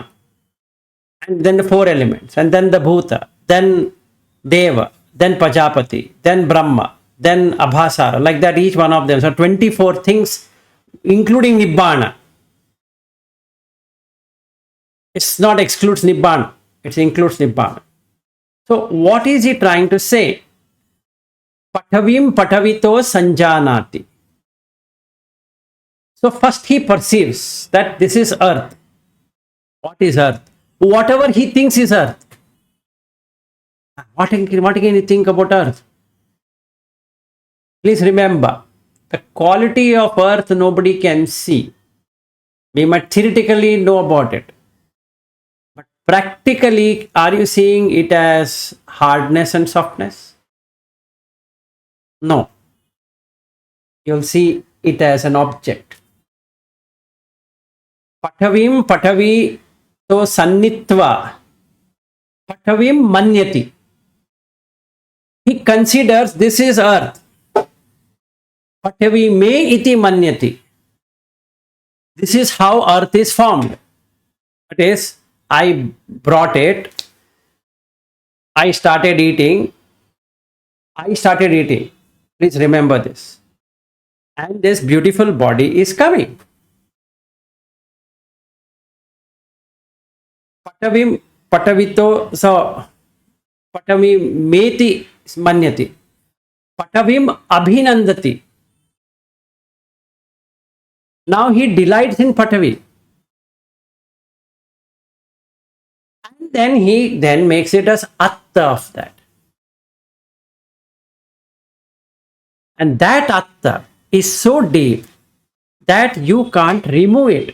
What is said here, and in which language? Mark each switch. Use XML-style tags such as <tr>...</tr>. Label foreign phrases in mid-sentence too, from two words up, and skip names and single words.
<en>And then the 4 elements, and then the Bhuta, then Deva, then Pajapati, then Brahma, then Abhasara, like that, each one of them. So 24 things, including Nibbana. It's not excludes Nibbana, it includes Nibbana. So what is he trying to say?</en> <pi>Patavim patavito sanjanati.</pi> <en>So first he perceives that this is earth. What is earth? Whatever he thinks is earth. What can you think about earth? Please remember, the quality of earth nobody can see. We might theoretically know about it. But practically, are you seeing it as hardness and softness? No. You'll see it as an object.</en> <pi>Patavim patavi to sannitva. Patavim manyati.</pi> <en>He considers this is earth.</en> <pi>Patavi me iti manyati.</pi> <en>This is how earth is formed. That is, I brought it. I started eating. Please remember this. And this beautiful body is coming.</en> <pi>Patavim patavito, so patavim meti manyati. Patavim abhinandati.</pi> <en>Now he delights in patavi. And then he makes it as atta of that. And that atta is so deep that you can't remove it.</en>